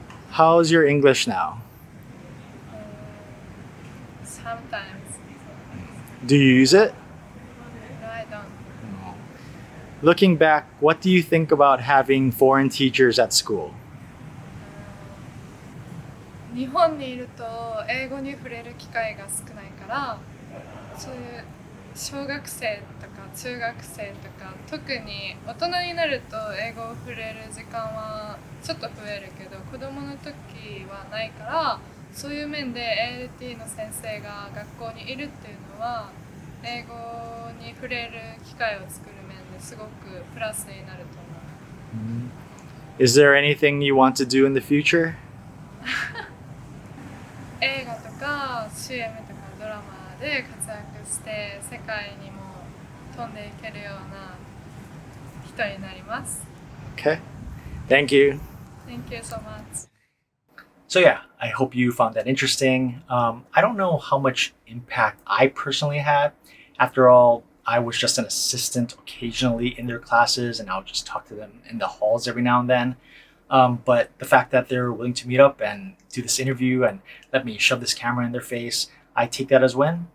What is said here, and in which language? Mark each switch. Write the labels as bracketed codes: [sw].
[en] How's your English now? Sometimes. Do you use it? No, I don't. Looking back, what do you think about having foreign teachers at school? [ja] 日本にいると英語に触れる機会が少ないからそういう小学生とか中学生とか特に大人になると英語を触れる時間はちょっと増えるけど子供の時はないからそういう面で ALT の先生が学校にいるっていうのは英語に触れる機会を作る面ですごくプラスになると思う。 [en] Is there anything you want to do in the future? [ja] 映画とか CM とかドラマで活躍して世界にも飛んでいけるような人になります。 [en] Okay. Thank you. Thank you so much. So yeah, I hope you found that interesting. I don't know how much impact I personally had. After all, I was just an assistant occasionally in their classes, and I would just talk to them in the halls every now and then. But the fact that they're willing to meet up and do this interview and let me shove this camera in their face, I take that as win.